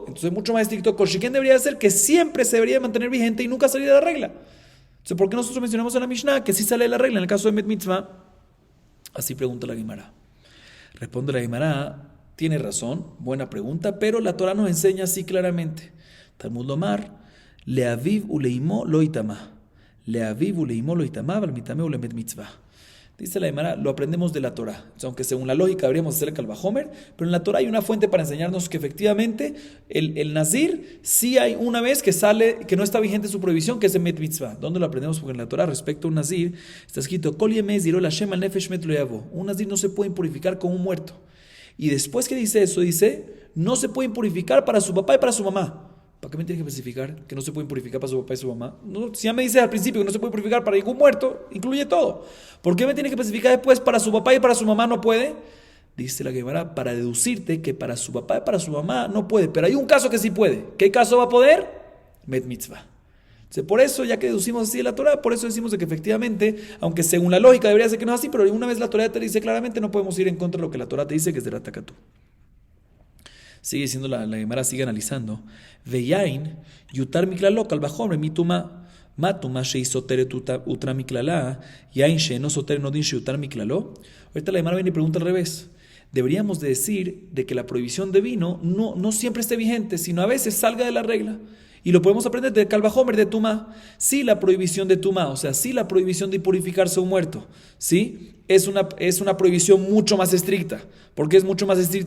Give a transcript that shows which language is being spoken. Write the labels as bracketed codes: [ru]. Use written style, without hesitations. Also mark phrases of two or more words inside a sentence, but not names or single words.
[es] Entonces, mucho más estricto, [he] כל שכן [es] debería ser que siempre se debería mantener vigente y nunca salir de la regla. Entonces, ¿por qué nosotros mencionamos en la Mishnah que sí sale de la regla en el caso de [he] מת מצוה? [es] Así pregunta la Gemara. Responde la Gemara, tiene razón, buena pregunta, pero la Torah nos enseña así claramente. [he] תלמוד לומר, לאביו ולאמו לא יטמא. לאביו ולאמו לא יטמא, אבל מיטמא הוא למת מצוה. [es] Dice la Gemara, lo aprendemos de la Torah. O sea, aunque según la lógica deberíamos hacer el Kalvajomer, pero en la Torah hay una fuente para enseñarnos que efectivamente el Nazir sí hay una vez que sale, que no está vigente su prohibición, que es el [he] מת מצוה. [es] ¿Dónde lo aprendemos? Porque en la Torah respecto a un Nazir está escrito, [he] כל ימי הזירו לה' על נפש מת לא יבא. [es] Un Nazir no se puede impurificar con un muerto. Y después que dice eso, dice, no se puede impurificar para su papá y para su mamá. ¿Para qué me tiene que especificar que no se puede purificar para su papá y su mamá? No, si ya me dice al principio que no se puede purificar para ningún muerto, incluye todo. ¿Por qué me tiene que especificar después para su papá y para su mamá no puede? Dice la Gemara, para deducirte que para su papá y para su mamá no puede. Pero hay un caso que sí puede. ¿Qué caso va a poder? [he] מת מצוה. [es] Entonces, por eso, ya que deducimos así de la Torah, por eso decimos de que efectivamente, aunque según la lógica debería ser que no es así, pero una vez la Torah te dice claramente, no podemos ir en contra de lo que la Torah te dice, que es de la Takatú. Sigue diciendo la Gemara, sigue analizando. [he] ויין יותר מכללו, קל וחומר, מטומאה, מה טומאה, שהותרה מכללה, יין, שאינו הותר אינו דין, שיותר מכללו. [es] Ahorita la Gemara viene y pregunta al revés. Deberíamos de decir de que la prohibición de vino no siempre esté vigente, sino a veces salga de la regla. Y lo podemos aprender de Kalvajomer, de Tumá. Sí, la prohibición de Tumá, o sea, sí la prohibición de purificarse un muerto, ¿sí? Es una prohibición mucho más estricta. ¿Por qué es mucho más estricta?